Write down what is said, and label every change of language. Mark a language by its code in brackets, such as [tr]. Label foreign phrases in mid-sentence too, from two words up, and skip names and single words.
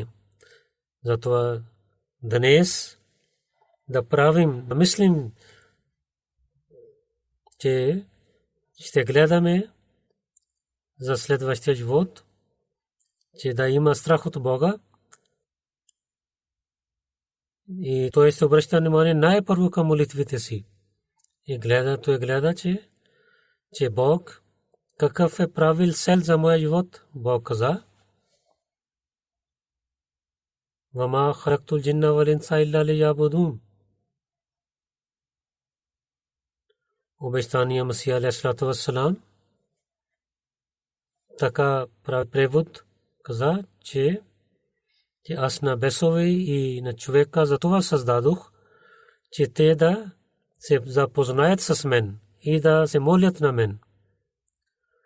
[bg] Затова днес да правим, да мислим, че ще гледаме за следващия живот, че да има страх от Бога. И той ще обръща внимание най-първо към молитвите си. И гледа, че Бог какъв е правил цел за моя живот. Бог каза: [ar] "وما خلقت الجن والإنس إلا ليعبدون." [bg] Обещания Масия [ar] عليه الصلاة والسلام [bg] така превод каза, че аз на бесове и на човека за това създадох, че те да се запознаят с мен и да се молят на мен.